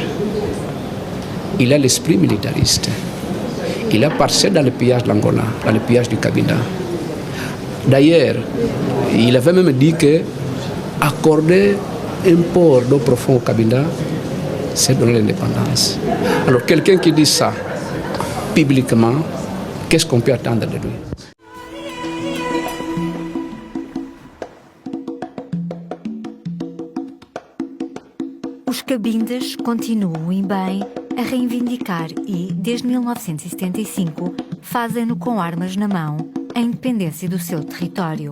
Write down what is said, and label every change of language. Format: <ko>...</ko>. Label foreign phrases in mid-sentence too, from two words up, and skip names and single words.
<fr>Il a l'esprit militariste. Il a participé dans le pillage de l'Angola, dans le pillage du Cabinda. D'ailleurs, il avait même dit que accorder un port d'eau profonde au Cabinda, c'est donner l'indépendance. Alors quelqu'un qui dit ça publiquement, qu'est-ce qu'on peut attendre de lui?</fr> <pt>Os Cabindas continuam em bem a reivindicar e, desde 1975, fazem-no com armas na mão, a independência do seu território.</pt>